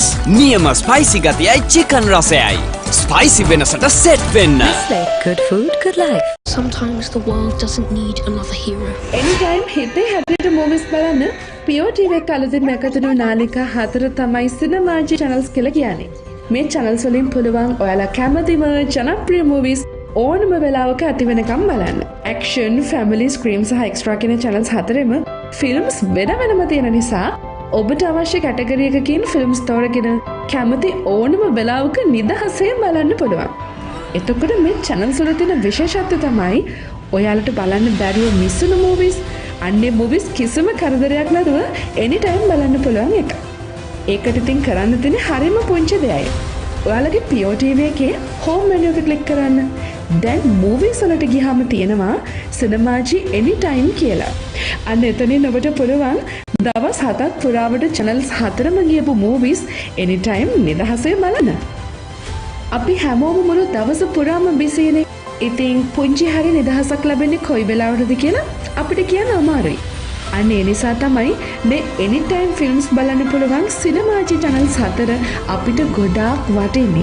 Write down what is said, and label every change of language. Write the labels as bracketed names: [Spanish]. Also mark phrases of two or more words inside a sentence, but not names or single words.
[Sinhala] නියම ස්පයිසි ගතයි chicken රසයයි. ස්පයිසි වෙනසට සෙට් වෙන්න. [English] Nestle. Good food, good life. Sometimes the world doesn't need another hero. [Sinhala] Anytime හිතේ හැටියට movies බලන්න PO TV එක අලුතින් එකතුණු නාලිකා 4 තමයි සිනමාජි channels කියලා කියන්නේ. මේ channels වලින් පුළුවන් ඔයාලා කැමතිම ජනප්‍රිය movies ඕනම වෙලාවක ඇති වෙනකම් බලන්න. Action, family, scream සහ extra කියන channels හතරෙම ෆිල්ම්ස් වෙන වෙනම තියෙන නිසා ඔබට අවශ්‍ය කැටගරි එකකින් ෆිල්ම්ස් තෝරගෙන කැමති ඕනම වෙලාවක නිදහසේ බලන්න පුළුවන්. එතකොට මේ channels වල තියෙන විශේෂත්වය තමයි ඔයාලට බලන්න බැරිව මිස් වෙන movies, අන්නේ movies කිසිම කරදරයක් නැතුව anytime බලන්න පුළුවන් එක. ඒකට ඉතින් කරන්න තියෙන හරිම පුංචි දෙයයි. ඔයාලගේ PO TV එකේ [English] home menu [Sinhala] එක click කරන්න. දැන් movies වලට ගියාම තියෙනවා සිනමාජි anytime කියලා. අන්න එතනින් ඔබට පුළුවන් දවස් 7ක් පුරාවට channels 4ම ගියපු [English] movies anytime [Sinhala] නිදහසේ බලන්න. අපි හැමෝම මුළු දවස පුරාම බිසිනේ. ඉතින් පුංචි හරි නිදහසක් ලැබෙන්නේ කොයි වෙලාවටද කියලා අපිට කියන්න අමාරුයි. අන්න ඒ නිසා තමයි මේ [English] anytime films [Sinhala] බලන්න පුළුවන් සිනමාජි channels 4 අපිට ගොඩාක් වටින්නේ.